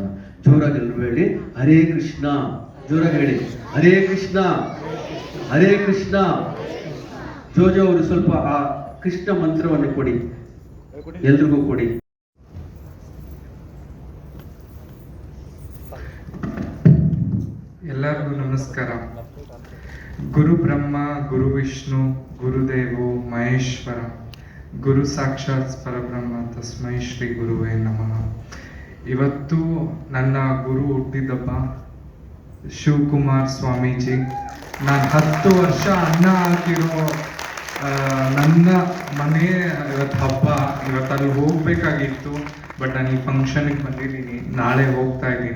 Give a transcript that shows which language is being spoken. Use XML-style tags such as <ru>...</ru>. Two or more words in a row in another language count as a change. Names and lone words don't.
<kn>ಜೋರಾಗಿ ಎಲ್ಲರೂ ಹೇಳಿ ಹರೇ ಕೃಷ್ಣ. ಜೋರಾಗಿ ಹೇಳಿ ಹರೇ ಕೃಷ್ಣ, ಹರೇ ಕೃಷ್ಣ. ಜೋಜೋ ಅವರು ಸ್ವಲ್ಪ ಆ ಕೃಷ್ಣ ಮಂತ್ರವನ್ನು ಕೊಡಿ, ಎಲ್ರಿಗೂ ಕೊಡಿ. ಎಲ್ಲರಿಗೂ ನಮಸ್ಕಾರ.</kn> <sa>ಗುರು ಬ್ರಹ್ಮ, ಗುರು ವಿಷ್ಣು, ಗುರುದೇವೋ ಮಹೇಶ್ವರ, ಗುರು ಸಾಕ್ಷಾತ್ ಪರಬ್ರಹ್ಮ, ತಸ್ಮೈ ಶ್ರೀ ಗುರುವೇ ನಮಃ.</sa> <kn>ಇವತ್ತು ನನ್ನ ಗುರು ಹುಟ್ಟಿದಬ್ಬ, ಶಿವಕುಮಾರ್ ಸ್ವಾಮೀಜಿ. ನಾನು 10 ವರ್ಷ ಅನ್ನ ಹಾಕಿರೋ ನನ್ನ ಮನೆ ಇವತ್ತು ಹಬ್ಬ. ಇವತ್ತಲ್ಲಿ ಹೋಗ್ಬೇಕಾಗಿತ್ತು, ಬಟ್ ನಾನು ಈ ಫಂಕ್ಷನ್ಗೆ ಬಂದಿದ್ದೀನಿ, ನಾಳೆ ಹೋಗ್ತಾ ಇದ್ದೀನಿ.</kn>